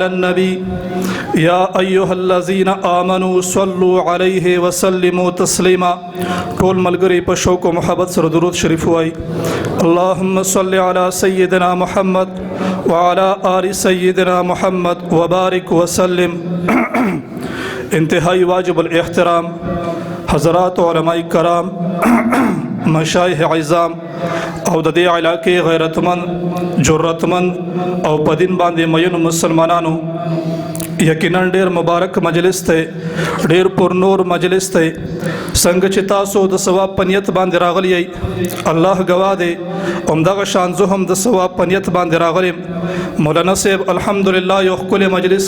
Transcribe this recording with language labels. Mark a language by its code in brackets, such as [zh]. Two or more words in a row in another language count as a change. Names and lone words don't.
[ar] النبی یا ایہا الذین آمنوا صلوا علیہ وسلموا تسلیما [ps] ٹول ملگری پر شوق و محبت سر درود شریف ہوئی [ar] اللہم صلی علی سیدنا محمد وعلی آل سیدنا محمد وبارک وسلم [ps] انتہائی واجب الاحترام حضرات علماء کرام مشایخ عظام او د دې علاقې غیرتمند جرأتمند او په دین باندې مین مسلمانانو یقینا ډیر مبارک مجلس ته ډیر پر نور مجلس ته څنګه چې تاسو د ثواب په نیت باندې راغلی یئ الله گواه دی همدغه شان زه هم د ثواب په نیت باندې راغلم مولانا صاحب الحمدلله یو ښکلی مجلس